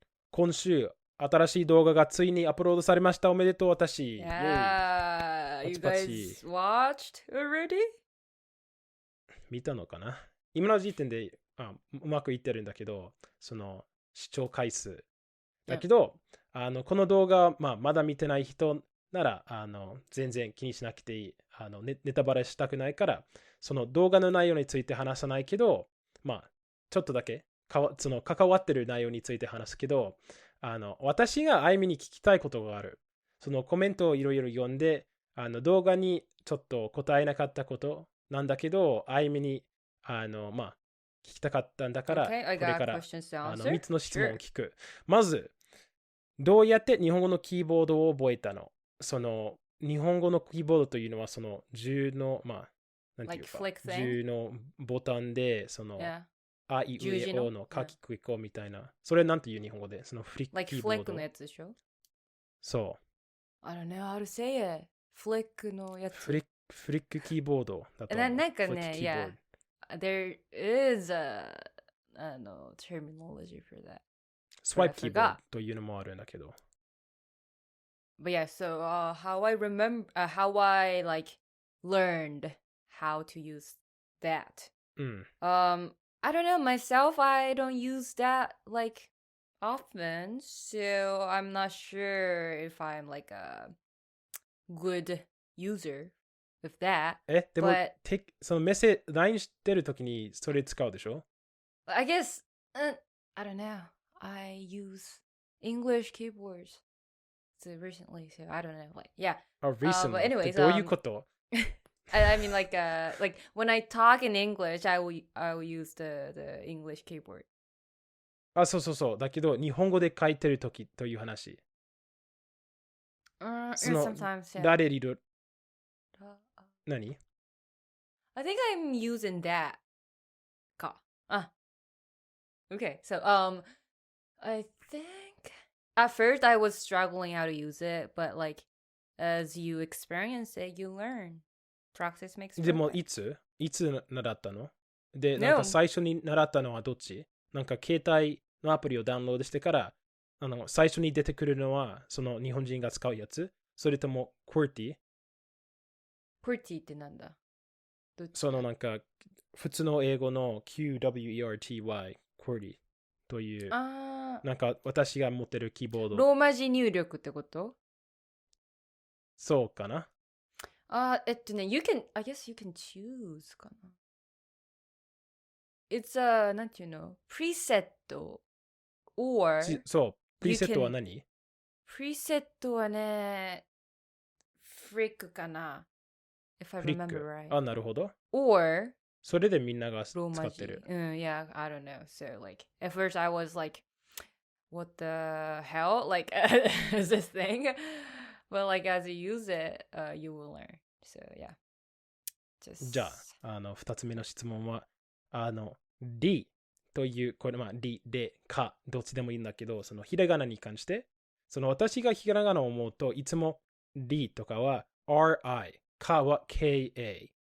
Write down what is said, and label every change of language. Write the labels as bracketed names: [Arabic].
[Japanese] 今週、新しい動画がついにアップロードされました。おめでとう、私。 [English] Yeah, you guys watched already? [Japanese] 見たのかな？今の時点でうまくいってるんだけど、その視聴回数。だけど、この動画、まだ見てない人なら、全然気にしなくていい。ネタバレしたくないから、その動画の内容について話さないけど、ちょっとだけその関わってる内容について話すけど、私があゆみに聞きたいことがある。そのコメントをいろいろ読んで、動画にちょっと答えなかったことなんだけど、あゆみに、聞きたかったんだから、 [English] Okay, [Japanese] これから 3 3つの質問を聞く。まず、どうやって日本語のキーボードを覚えたの？その、日本語のキーボードというのは、その10の、なんていうか、10のボタンで、その、あいうえおの書きくいこみたいな。それなんていう日本語で、そのフリックキーボード。フリックのやつでしょ？そう。 [English] I don't know how to say it. [Japanese] フリックのやつ。フリックキーボードだと思う。なんかね、 [English] yeah. There is a terminology for that. [Japanese] スワイプキーボードというのもあるんだけど。 [English] But yeah, so how I remember, how I like learned how to use that. I don't know myself. I don't use that like often, so I'm not sure if I'm like a good user with that. [Japanese] でも、そのメッセージ、LINE してるときにそれ使うでしょ？ [English] I guess, I don't know. I use English keyboards recently, so I don't know. Like, yeah. recently. But anyways, [Japanese] どういうこと？ [English] I mean, like when I talk in English, I will use the English keyboard. [Japanese] そう。だけど、日本語で書いてるときという話。 [English] Sometimes, yeah. [Japanese] 誰リル何？ [English] I think I'm using that. Okay, so I think at first I was struggling how to use it, but like as you experience it, you learn. Practice makes perfect. [Japanese] でも、いつ習ったの？で、なんか最初に習ったのはどっち？なんか携帯のアプリをダウンロードしてから、最初に出てくるのは、その日本人が使うやつ？それとも、QWERTY？ QWERTY ってなんだ？そのなんか、普通の英語の QWERTY、QWERTY という、なんか私が持ってるキーボード。ローマ字入力ってこと？そうかな。 [English] I guess you can choose かな。 It's a, [Japanese] なんていうの？ [English] preset or [Japanese] そう、プリセットは何？プリセットはね、フリックかな。 [English] If I remember right. [Japanese] なるほど。 [English] Or [Japanese] それでみんなが使ってる。 [English] Yeah, I don't know. So like, at first I was like, what the hell? Like, is this thing? But like, as you use it, you will learn. So yeah. [Japanese] じゃあ、2つ目の質問は、りという、これりで、か、どっちでもいいんだけど、そのひらがなに関して、その私がひらがなを思うといつもりとかは RI、かは KA。